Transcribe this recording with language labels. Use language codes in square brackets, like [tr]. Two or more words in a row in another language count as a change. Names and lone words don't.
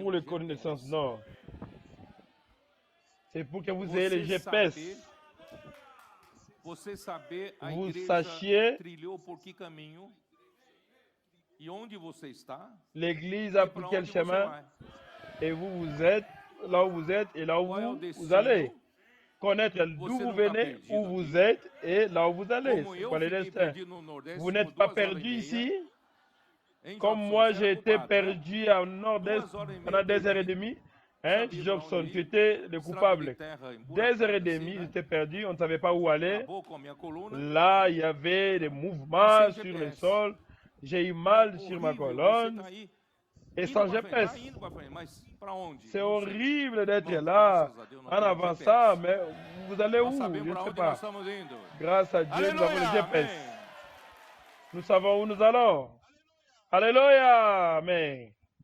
[pt] ter [fr] pour les GPS. connaissances, non. C'est pour que vous ayez le GPS. [pt] Você saber a [fr] Vous [pt] igreja [fr] sachiez [pt] trilhou por que caminho e onde você está [fr] l'église [pt] e a para [fr] pris quel [pt] onde você [fr] chemin [pt] vai. [fr] et vous êtes là où vous êtes et là où [pt] Qual é o [fr] vous allez. [pt] destino? [fr] Connaître d'où [pt] Você [fr] vous [pt] não está [fr] venez, où [pt] perdido [fr] vous [pt] aqui. [fr] êtes et là où vous allez. [pt] Como [fr] C'est [pt] eu [fr] quoi le [pt] fiquei [fr] destin? [pt] perdido no Nordeste [fr] Vous [pt] por [fr] n'êtes pas [pt] 2 horas e [fr] perdu [pt] meia, [fr] ici, hein, comme [pt] Jobson? [fr] moi [pt] Você [fr] j'ai [pt] era [fr] été [pt] culpado, né? [fr] perdu en Nord-Est [pt] 2 horas e [fr] pendant [pt] meia [fr] 2 heures et [pt] perdido, [fr] demie. Hein, [pt] sabia para [fr] Jobson, [pt] onde [fr] tu [pt] ir, [fr] étais le [pt] estrada de [fr] coupable. [pt] terra [fr] 2 heures et [pt] emburaçada assim, [fr] demie, [pt] né? [fr] j'étais perdu, on ne savait pas où aller. [pt] Acabou com a minha coluna [fr] Là, il y avait des [pt] e [fr] mouvements [pt] sem [fr] sur le [pt] GPS. [fr] sol. J'ai eu [pt] É [fr] mal sur ma [pt] horrível, você [fr] colonne [pt] tá aí [fr] et [pt] indo [fr] sans [pt] para frente, tá [fr] GPS. [pt] indo para frente, mas para onde? [fr] C'est [pt] Não sei. [fr] horrible d'être [pt] Irmãos, [fr] là [pt] graças a Deus nós [fr] en [pt] temos [fr] avançant, [pt] GPS. [fr] mais vous allez [pt] Nós [fr] où? [pt] sabemos [fr] Je ne [pt] para [fr] sais [pt] onde nós [fr] pas. [pt] estamos indo. [fr] Grâce à Dieu, nous avons le [pt] Aleluia, [fr] GPS. [pt] amém. [fr] Nous savons où nous allons. Alléluia. Amen.